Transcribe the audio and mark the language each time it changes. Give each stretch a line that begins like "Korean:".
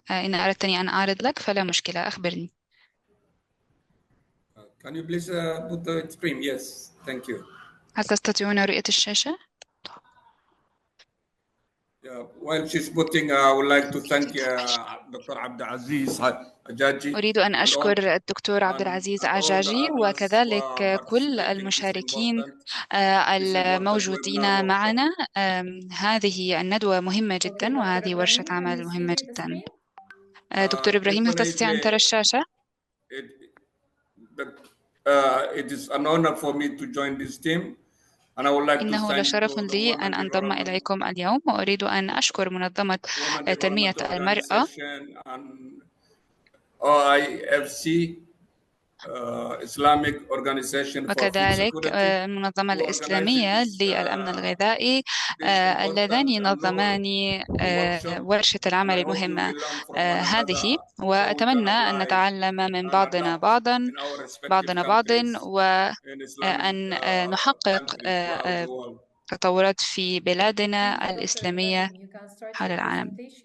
Arabic: إن أردتني أن أعرض لك فلا مشكلة، أخبرني.
English: Can you please put the screen? Yes, thank you.
Arabic: هل تستطيعون رؤية الشاشة؟
English: While she's putting, I would like to thank Dr. Abdelaziz Hajjaji.
Arabic: أريد أن أشكر الدكتور عبد العزيز عجاجي وكذلك كل المشاركين الموجودين معنا. هذه الندوة مهمة جدا وهذه ورشة عمل مهمة جدا. دكتور إبراهيم، هل تستطيع أن ترى الشاشة؟
English: It is an honor for me to join this team. And I would like
Arabic: إنه لشرف لي أن أنضم إليكم اليوم، وأريد أن أشكر منظمة تنمية المرأة
English: IOFC Islamic Organization for Food
Arabic: وكذلك
English: Security
Arabic: المنظمة الإسلامية للأمن الغذائي اللذان ينظمان ورشة العمل المهمة هذه، وأتمنى أن نتعلم من بعضنا بعض وأن نحقق تطورات في بلادنا الإسلامية حول العالم.